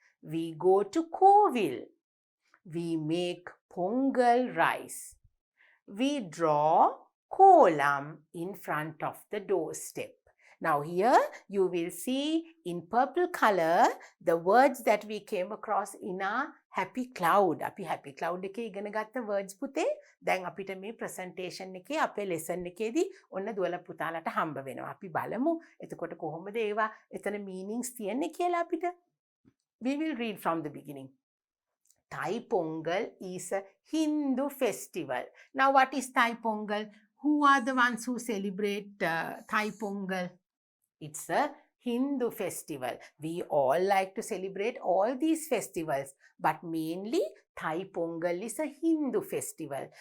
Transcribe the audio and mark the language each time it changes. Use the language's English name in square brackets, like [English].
[English] We go to Kovil. We make Pongal rice. We draw kolam in front of the doorstep. Now here you will see in purple color the words that we came across in our happy cloud. [Sinhala] අපි happy cloud එකේ ඉගෙන ගත්ත words පුතේ දැන් අපිට මේ presentation එකේ අපේ lesson එකේදී ඔන්න දුවලා පුතාලට හම්බ වෙනවා. අපි බලමු එතකොට කොහොමද ඒවා එතන meanings තියෙන්නේ කියලා අපිට. [English] We will read from the beginning. Thai Pongal is a Hindu festival. Now what is Thai Pongal? Who are the ones who celebrate Thai Pongal? It's a Hindu festival. We all like to celebrate all these festivals, but mainly Thai Pongal is a Hindu festival.